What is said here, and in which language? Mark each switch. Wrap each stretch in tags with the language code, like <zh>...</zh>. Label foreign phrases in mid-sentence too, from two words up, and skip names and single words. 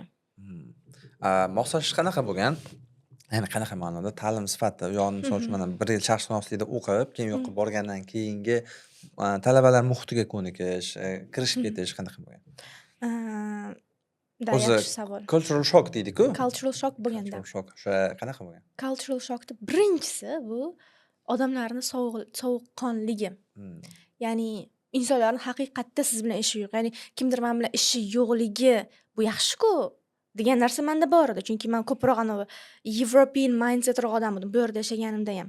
<uz>Moslashish qanaqa bo'lgan? Ya'ni qanaqa ma'noda ta'lim sifati, u yo'qni misol uchun mana 1 yil sharqshunoslikda o'qib, keyin u yoqqa borgandan keyingi talabalar muhitiga ko'nikish, kirishib ketish qanaqa bo'lgan? Yaxshi savol.</uz> <en>Cultural shock</en> <uz>deydi-ku.</uz> <en>Cultural shock</en> <uz>bo'lganda.</uz> <en>Cultural shock.</en> <uz>O'sha qanaqa bo'lgan?</uz> <en>Cultural shockni</en> <uz>birinchisi bu odamlarning sovuqqonligi. Ya'ni insonlarning haqiqatda siz bilan ishi yo'q. Ya'ni kimdir men bilan ishi yo'qligi bu yaxshi-ku degan narsa menda bor edi. Chunki men ko'proq anavi</uz> <en>European mindsetroq</en> <uz>odam edim bu yerda yashaganimda ham.</uz>